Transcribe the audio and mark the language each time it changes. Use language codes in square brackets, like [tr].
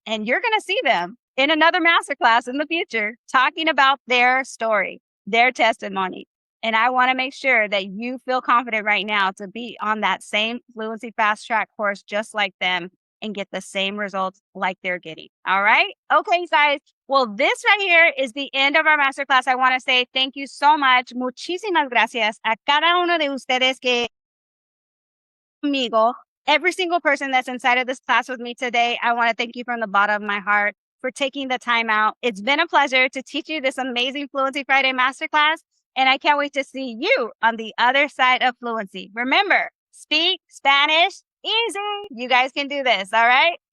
[en] And you're going to see them in another masterclass in the future talking about their story, their testimony. And I want to make sure that you feel confident right now to be on that same Fluency Fast Track course just like them and get the same results like they're getting. All right? Okay, guys. Well, this right here is the end of our masterclass. I want to say thank you so much. [es] Muchísimas gracias a cada uno de ustedes que conmigo. [en] Every single person that's inside of this class with me today, I want to thank you from the bottom of my heart for taking the time out. It's been a pleasure to teach you this amazing Fluency Friday Masterclass, and I can't wait to see you on the other side of fluency. Remember, speak Spanish easy. You guys can do this, all right?